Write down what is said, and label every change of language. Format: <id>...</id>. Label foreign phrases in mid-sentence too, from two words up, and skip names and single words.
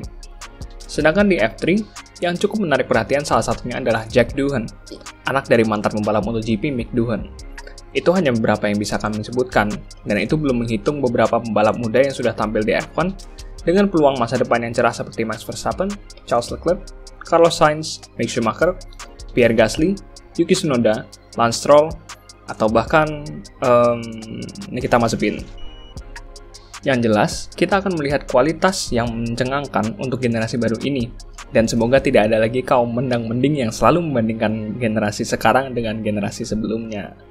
<id>Sedangkan di F3, yang cukup menarik perhatian salah satunya adalah Jack Doohan, anak dari mantan pembalap MotoGP Mick Doohan. Itu hanya beberapa yang bisa kami sebutkan, dan itu belum menghitung beberapa pembalap muda yang sudah tampil di F1 dengan peluang masa depan yang cerah seperti Max Verstappen, Charles Leclerc, Carlos Sainz, Mick Schumacher, Pierre Gasly, Yuki Tsunoda, Lance Stroll, atau bahkan Nikita Mazepin. Yang jelas, kita akan melihat kualitas yang mencengangkan untuk generasi baru ini, dan semoga tidak ada lagi kaum mendang-mending yang selalu membandingkan generasi sekarang dengan generasi sebelumnya.</id>